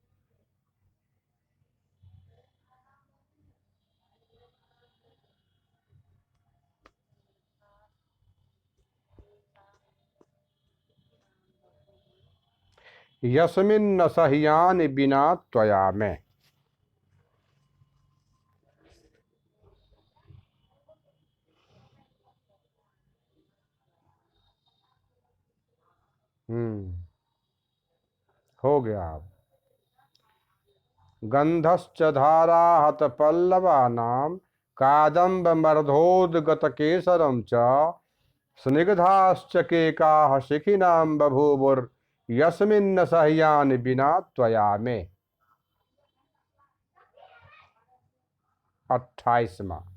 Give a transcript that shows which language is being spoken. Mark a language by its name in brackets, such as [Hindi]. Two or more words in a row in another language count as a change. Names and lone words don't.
[Sanskrit] यस्मिन्न सह्यानि बिना त्वया में। [Hindi] हो गया। [Sanskrit] गंधश्च धारा हत पल्लवानाम। कादंब मर्धोदगत केसरम च। स्निग्धाश्च केकाः शिखिनाम बभूवुर्। यस्मिन्न सह्यानि बिना त्वया में। [Hindi] 28वां।